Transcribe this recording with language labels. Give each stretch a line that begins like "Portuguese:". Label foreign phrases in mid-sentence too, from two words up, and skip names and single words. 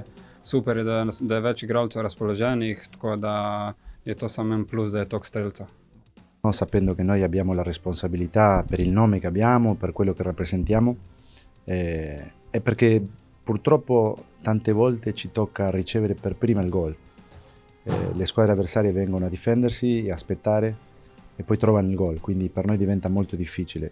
Slovenian: Super je, da je več igralcev razpoloženih, tako da je to samo en plus, da je toliko strelcev.
Italian: Sapendo che noi abbiamo la responsabilità per il nome che abbiamo, per quello che rappresentiamo, e perché purtroppo tante volte ci tocca ricevere per prima il gol. Le squadre avversarie vengono a difendersi e aspettare e poi trovano il gol, quindi per noi diventa molto difficile.